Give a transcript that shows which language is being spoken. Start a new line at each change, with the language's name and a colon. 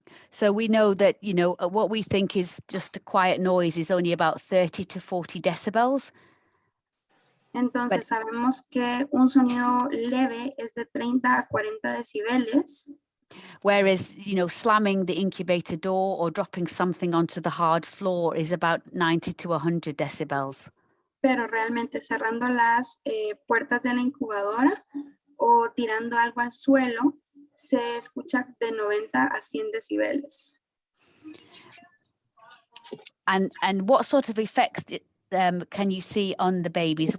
English: So we know that, you know, what we think is just a quiet noise is only about 30 to 40 decibels.
Spanish: Entonces sabemos que un sonido leve es de 30 a 40 decibeles.
English: Whereas, you know, slamming the incubator door or dropping something onto the hard floor is about 90 to 100 decibels.
Spanish: Pero realmente cerrando las puertas de la incubadora o tirando algo al suelo, se escucha de 90 a 100 decibeles.
English: And what sort of effects can you see on the babies?